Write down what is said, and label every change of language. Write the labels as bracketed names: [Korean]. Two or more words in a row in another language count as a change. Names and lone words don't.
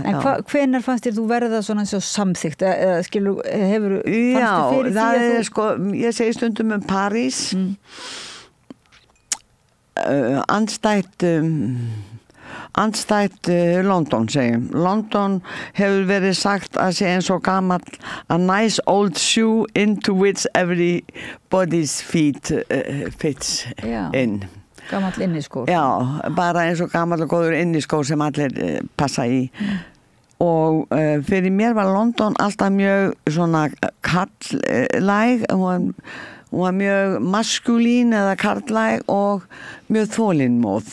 [Icelandic] en hvenær fannst þér þú verða svona svo samþykkt? Eða skilur, fannst þér fyrir því að þú... Já, það er sko, ég segi stundum París, andstætt London segjum. London hefur verið sagt að sé eins og gamall [English] a nice old shoe into which everybody's feet fits in. [Icelandic] Gamall inniskór. Já, bara eins og gamall og góður inniskór sem allir passa í. Og fyrir mér var London alltaf mjög svona karlæg, hún var mjög maskulín eða karlæg og mjög þolinmóð.